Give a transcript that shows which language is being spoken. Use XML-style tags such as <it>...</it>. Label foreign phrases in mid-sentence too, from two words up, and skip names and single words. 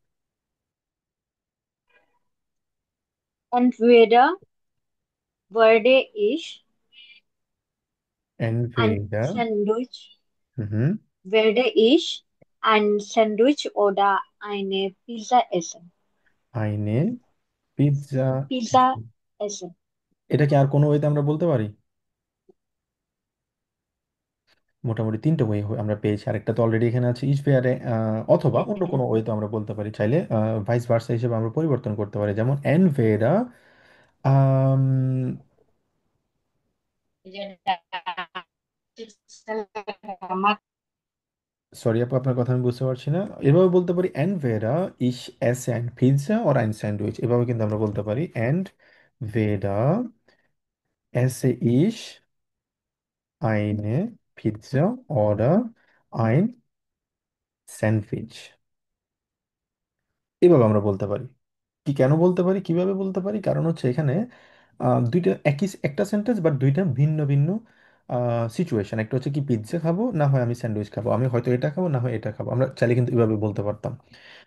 <de>Entweder werde ich ein এনভেরা Sandwich, হুম werde ich ein Sandwich oder eine Pizza essen. eine পিৎজা। Pizza essen.</de> <bn>এটাকে আর কোনো ওয়েতে আমরা বলতে পারি? মোটামুটি তিনটে ওয়ে আমরা পেয়েছি। আরেকটা তো অলরেডি এখানে আছে ইজ ফেয়ারে। অথবা অন্য কোনো ওয়ে তো আমরা বলতে পারি চাইলে, ভাইস ভার্সা হিসেবে আমরা পরিবর্তন করতে পারি। যেমন এন ভেরা, সরি আপু, আপনার কথা আমি বুঝতে পারছি না। এভাবে বলতে পারি</bn> <de>entweder ich ess eine Pizza oder ein Sandwich,</de> <bn>এভাবে কিন্তু আমরা বলতে পারি</bn> <de>entweder esse ich eine Pizza oder ein Sandwich.</de> <bn>এভাবে আমরা বলতে পারি। কি কেন বলতে পারি, কিভাবে বলতে পারি? কারণ হচ্ছে এখানে দুইটা একটা সেন্টেন্স বাট দুইটা ভিন্ন ভিন্ন সিচুয়েশন। একটা হচ্ছে কি পিৎজা খাবো, না হয় আমি স্যান্ডউইচ খাবো, আমি হয়তো এটা খাবো, না হয় এটা খাবো। আমরা চাইলে কিন্তু এভাবে বলতে পারতাম।</bn>